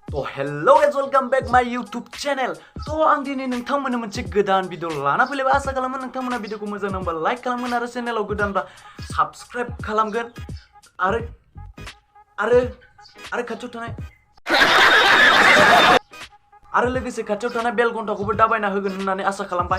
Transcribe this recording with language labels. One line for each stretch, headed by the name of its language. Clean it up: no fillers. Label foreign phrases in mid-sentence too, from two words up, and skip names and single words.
English: तो hello guys welcome back my YouTube channel.
Bodo: तो आं दिनै नोंथांमोननो मोनसे गोदान भिडिअ लाना फैलायबाय। आसा खालामो नोंथांमोना भिडिअखौ मोजां नांबा लाइक खालामगोन आरो चेनेलाव गोदानबा साबस्क्राइब खालामगोन आरो खाथियाव थानाय आरो लोगोसे खाथियाव थानाय बेल घन्टाखौबो दाबायना होगोन होननानै आसा खालामबाय।